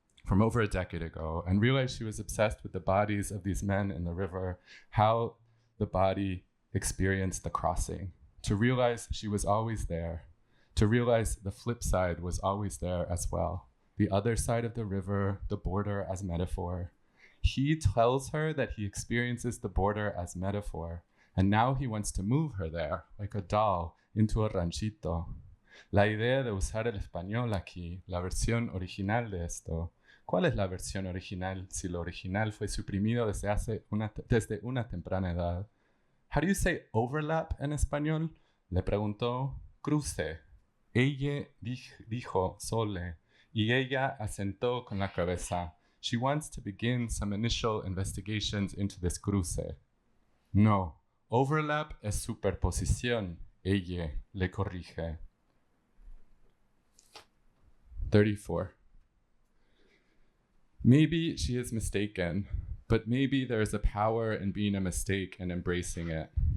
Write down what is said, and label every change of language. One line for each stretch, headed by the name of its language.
English: from over a decade ago and realized she was obsessed with the bodies of these men in the river, how the body experienced the crossing, to realize she was always there, to realize the flip side was always there as well, the other side of the river, the border as metaphor. He tells her that he experiences the border as metaphor, and now he wants to move her there, like a doll, into a ranchito.
Spanish: La idea de usar el español aquí, la versión original de esto. ¿Cuál es la versión original si lo original fue suprimido desde una temprana edad?
English: How do you say overlap
Spanish: en español? Le preguntó cruce. Ella dijo sole, y ella asentó con la cabeza.
English: She wants to begin some initial investigations into this cruce.
Spanish: No, overlap es superposición, ella le corrige.
English: 34. Maybe she is mistaken, but maybe there is a power in being a mistake and embracing it.